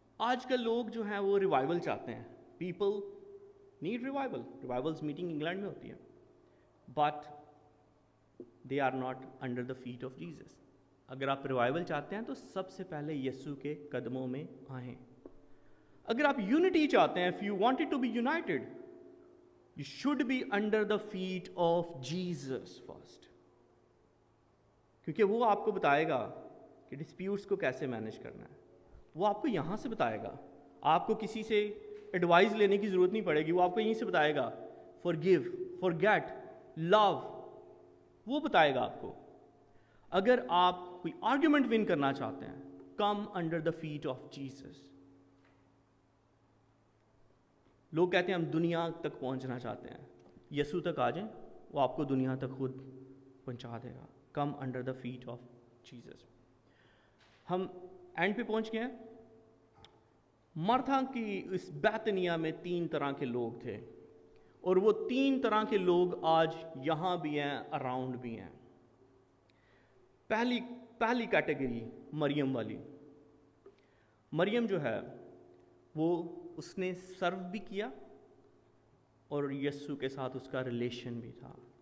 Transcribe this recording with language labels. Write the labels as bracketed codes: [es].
[ur] آج کل لوگ جو ہیں وہ ریوائول چاہتے ہیں. [en] People need revival. Revivals meeting [ur] England میں ہوتی ہے, [en] but they are not under the feet of Jesus. [ur] اگر آپ ریوائول چاہتے ہیں تو سب سے پہلے یسوع کے قدموں میں آئیں. اگر آپ یونٹی چاہتے ہیں, [en] if you wanted to be united, you should be under the feet of Jesus first. [ur] کیونکہ وہ آپ کو بتائے گا کہ ڈسپیوٹس کو کیسے مینیج کرنا ہے. وہ آپ کو یہاں سے بتائے گا. آپ کو کسی سے ایڈوائز لینے کی ضرورت نہیں پڑے گی. وہ آپ کو یہیں سے بتائے گا. [en] forgive, forget, love, [ur] وہ بتائے گا آپ کو. اگر آپ کوئی آرگیومنٹ ون کرنا چاہتے ہیں, [en] come under the feet of Jesus. [ur] لوگ کہتے ہیں ہم دنیا تک پہنچنا چاہتے ہیں. یسوع تک آ جائیں, وہ آپ کو دنیا تک خود پہنچا دے گا. [en] come under the feet of Jesus. [ur] ہم اینڈ پہ پہنچ گئے ہیں. مرتھا کی اس بیتنیا میں 3 طرح کے لوگ تھے, اور وہ 3 طرح کے لوگ آج یہاں بھی ہیں, اراؤنڈ بھی ہیں. پہلی کیٹیگری مریم والی. مریم جو ہے وہ اس نے سرو بھی کیا اور یسوع کے ساتھ اس کا ریلیشن بھی تھا.